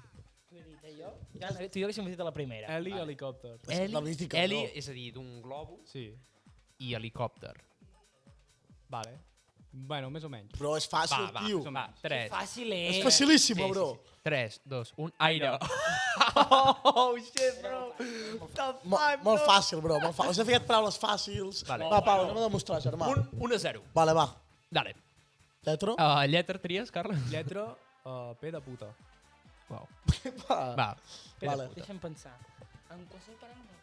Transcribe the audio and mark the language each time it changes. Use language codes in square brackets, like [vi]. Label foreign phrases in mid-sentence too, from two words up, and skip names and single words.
[ca] Tu i jo haguéssim dit a la primera. Eli, helicòpter. La mítica, Heli, bro. és a dir, d'un globus, Sí. i helicòpter. Vale. Bueno, més o menys. Però és fàcil, tio. Va, 3. Fàcil, És facilíssima, bro. 3, 2, 1, aire. [en] Oh, shit, bro. [ca] Molt fàcil, bro. Molt fàcil. Us he ficat paraules fàcils. Vale. Va, Pau, anem a demostrar, germà. 1-0. Vale, va. Dale. Lletra? Lletra tries, Carles? Lletra, P de puta. Uau. Va. Va, Vale. Deixa'm pensar. En qualsevol paraula no té.